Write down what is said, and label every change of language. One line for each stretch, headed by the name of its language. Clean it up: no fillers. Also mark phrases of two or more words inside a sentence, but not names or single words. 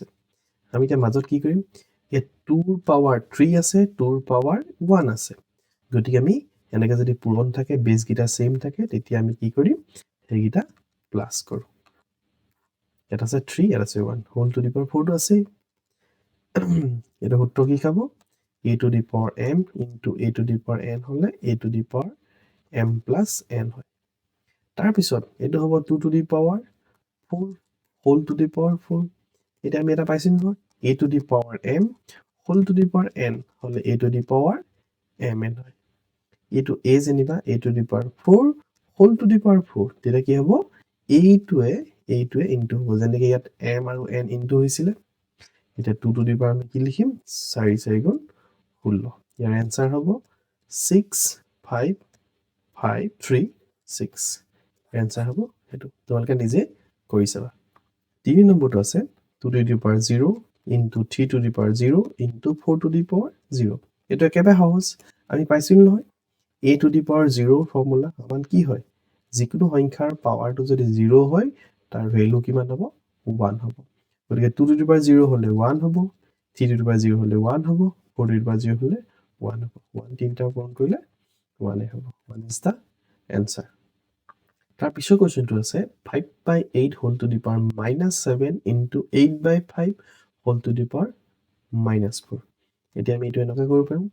Assamese: আমি এতিয়া মাজত কি কৰিম? ইয়াত 2ৰ পাৱাৰ 3 আছে, 2ৰ পাৱাৰ 1 আছে। গতিকে আমি এনেকৈ যদি পূৰণ থাকে, বেছকেইটা ছেইম থাকে, তেতিয়া আমি কি কৰিম? সেইকেইটা প্লাছ কৰোঁ। ইয়াত আছে 3, ইয়াত আছে 1,
English: whole to the power
Assamese: 4টো আছেই। এইটো সূত্ৰ কি খাব?
English: a to the power m ইনটু a to the power n হ'লে a to the power m প্লাছ n হয়।
Assamese: তাৰপিছত এইটো হ'ব
English: 2 to the power 4 whole to the power 4.
Assamese: এতিয়া আমি এটা পাইছোঁ নহয়,
English: a to the power m whole to the power n হ'লে a to the power mn হয়। এইটো a যেনিবা a to the power 4 whole to the power 4,
Assamese: তেতিয়া কি হ'ব? এইটোৱে ইনটু হ'ব। যেনেকৈ ইয়াত m আৰু n ইনটু হৈছিলে, এতিয়া
English: 2 to the power
Assamese: আমি কি লিখিম? 4 4 গুণ 16। ইয়াৰ এনচাৰ হ'ব 6 5 5 3 6। এনচাৰ হ'ব সেইটো। তোমালোকে নিজে কৰি চাবা। 3 নম্বৰটো আছে
English: 2 to the power 0 ইনটু 3 to the power 0 ইনটু 4 to the power 0।
Assamese: এইটো একেবাৰে সহজ, আমি পাইছিলোঁ নহয়।
English: a to the power 0
Assamese: ফৰ্মুলা আমাৰ কি হয়? যিকোনো সংখ্যাৰ পাৱাৰটো যদি 0 হয়, তাৰ ভেলু কিমান হ'ব? 1 হ'ব। গতিকে
English: 2 to the power 0
Assamese: হ'লে 1 হ'ব,
English: 3 to the power 0
Assamese: হ'লে 1 হ'ব,
English: 4 to the power 0
Assamese: হ'লে 1 হ'ব। 1 তিনিটা পূৰণ কৰিলে 1 হ'ব। 1
English: is the answer.
Assamese: তাৰ পিছৰ কুৱেশ্যনটো আছে
English: 5/8 whole to the power -7 into 8/5 whole to the power -4.
Assamese: এতিয়া আমি এইটো এনেকৈ কৰিব পাৰোঁ।